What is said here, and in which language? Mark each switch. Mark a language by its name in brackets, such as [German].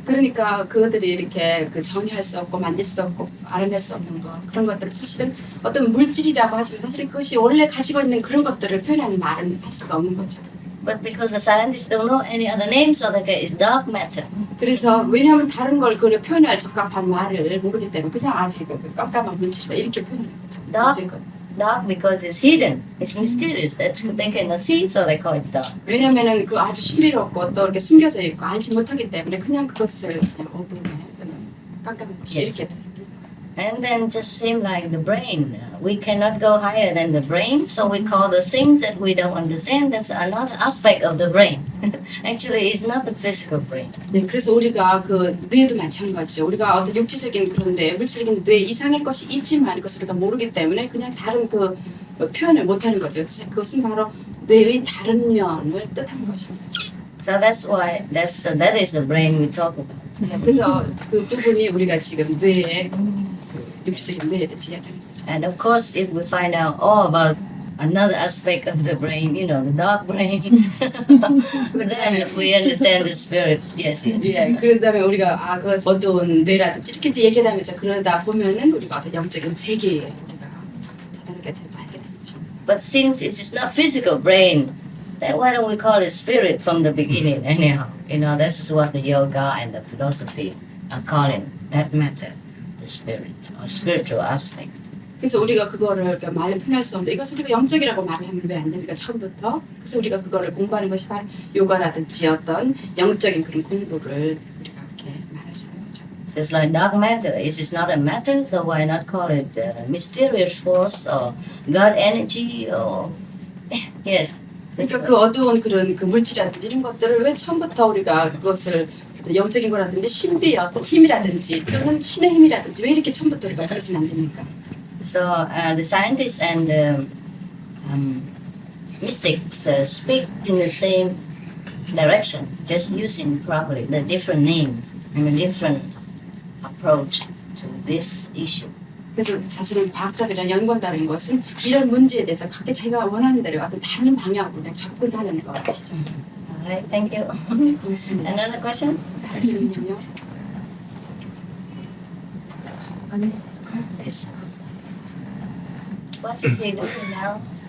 [Korean] 그러니까 그것들이 이렇게 그 정의할 수 없고 만질 수 없고 알아낼 수 없는 거 그런 것들은 사실은 어떤 물질이라고 하지만 사실은 그것이 원래 가지고 있는 그런 것들을 표현하는 말은 할 수가 없는 거죠. [English] But because the scientists don't know any other name, so they get it's dark matter. [Korean] 그래서 왜냐하면 다른 걸 그걸 표현할 적합한 말을 모르기 때문에 그냥 아직 그 깜깜한 물질이다 이렇게 표현하는 거죠. [English] Dark, dark because it's hidden, it's mysterious. That they cannot see, so they call it dark. [Korean] 왜냐하면은 그 아주 신비롭고 또 이렇게 숨겨져 있고 알지 못하기 때문에 그냥 그것을 그냥 어둠에 어떤 깜깜한 것이 [English] Yes. [Korean] 이렇게. [English] And then just seem like the brain. We cannot go higher than the brain, so we call the things that we don't understand. That's another aspect of the brain. Actually, it's not the physical brain. [Korean] 네, 그래서 우리가 그 뇌도 마찬가지죠. 우리가 어떤 육체적인 그런 뇌, 물질적인 뇌 이상의 것이 있지만 그것을 우리가 모르기 때문에 그냥 다른 그 표현을 못하는 거죠. 그것은 바로 뇌의 다른 면을 뜻하는 것입니다. [English] So that's why that is the brain we talk about. [Korean] 네, 그래서 그 부분이 우리가 지금 뇌의 그 육체적인 뇌에 대해서 이야기하는 거죠. [English] And of course, if we find out all about another aspect of the brain, you know, the dark brain, then we understand the spirit. Yes, yes. [Korean] 예, 그런 다음에 우리가 그 어두운 뇌라든지 이렇게 이제 얘기하면서 그러다 보면은 우리가 어떤 영적인 세계에 우리가 다다르게 알게 되는 거죠. [English] But since it is not physical brain, then why don't we call it spirit from the beginning anyhow? You know, this is what the yoga and the philosophy are calling that matter, the spirit or spiritual aspect. [Korean] 그래서 우리가 그거를 말로 표현할 수 없는데 이것을 우리가 영적이라고 말하면 왜 안 됩니까? 처음부터. 그래서 우리가 그거를 공부하는 것이 바로 요가라든지 어떤 영적인 그런 공부를 우리가 이렇게 말할 수 있는 거죠. [English] It's like dark matter. It is not a matter, so why not call it mysterious force or God energy or yes. [Korean] 그러니까 그 어두운 그런 그 물질이라든지 이런 것들을 왜 처음부터 우리가 그것을 영적인 거라든지 신비의 어떤 힘이라든지 또는 신의 힘이라든지 왜 이렇게 처음부터 우리가 그러시면 안 됩니까? [English] So the scientists and the mystics speak in the same direction, just using probably the different name and a different approach to this issue. [Korean] 그래서 사실은 과학자들이랑 연구한다는 것은 이런 문제에 대해서 각기 자기가 원하는 대로 어떤 다른 방향으로 그냥 접근하는 것이죠. [English] Alright, thank you. [Korean] 네, 고맙습니다. [English] Another question? [Korean] 질문요? 아니, [English] Yes. What is he doing now?